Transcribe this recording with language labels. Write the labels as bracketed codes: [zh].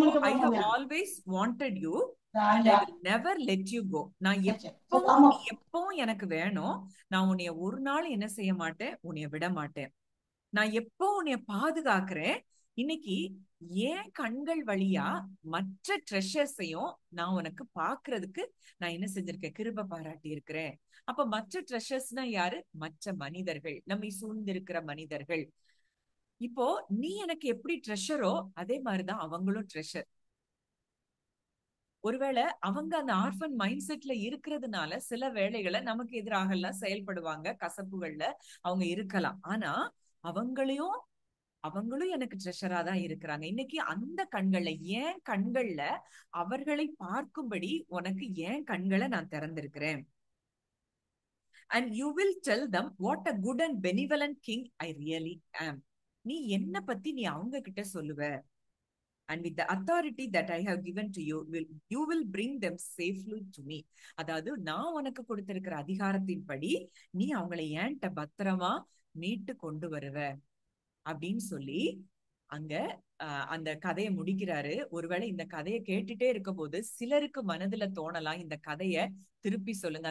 [en] I have always wanted you and I will never let you go. [ta] நான் எப்பவும் எனக்கு வேணும். நான் உன்னைய ஒரு நாள் என்ன செய்ய மாட்டேன், உன்னைய விட மாட்டேன். நான் எப்போ உன்னைய பாதுகாக்கிறேன். இன்னைக்கு ஏன் கண்கள் வழியா மற்ற ட்ரெஷர்ஸையும் நான் உனக்கு பாக்குறதுக்கு நான் என்ன செஞ்சிருக்கேன்? கிருபை பாராட்டி இருக்கிறேன். அப்ப மற்ற ட்ரெஷர்ஸ்னா யாரு? மற்ற மனிதர்கள், நம்மை சூழ்ந்திருக்கிற மனிதர்கள். இப்போ நீ எனக்கு எப்படி ட்ரெஷரோ அதே மாதிரிதான் அவங்களும் ட்ரெஷர். ஒருவேளை அவங்க அந்த ஆர்ஃபன் மைண்ட் செட்ல இருக்கிறதுனால சில வேளைகளை நமக்கு எதிராக எல்லாம் செயல்படுவாங்க, கசப்புகள்ல அவங்க இருக்கலாம். ஆனா அவங்களும் எனக்கு ட்ரெஷரா தான் இருக்கிறாங்க. இன்னைக்கு அந்த கண்கள்ல, ஏன் கண்கள்ல அவர்களை பார்க்கும்படி உனக்கு ஏன் கண்களை நான் திறந்திருக்கிறேன். [en] And you will tell them what a good and benevolent king I really am. [ta] நீ என்ன பத்தி நீ அவங்க கிட்ட சொல்லுவ. [en] And with the authority that I have given to you, you will bring them safely to me. [ta] அதாவது நான் உனக்கு கொடுத்திருக்கிற அதிகாரத்தின்படி நீ அவங்களை ஏன்ட்ட பத்திரமா மீட்டு கொண்டு வருவ அப்படின்னு சொல்லி அங்க அந்த கதையை முடிக்கிறாரு. ஒருவேளை இந்த கதையை கேட்டுட்டே இருக்க போது சிலருக்கு மனதுல தோணலாம், இந்த கதைய திருப்பி சொல்லுங்க.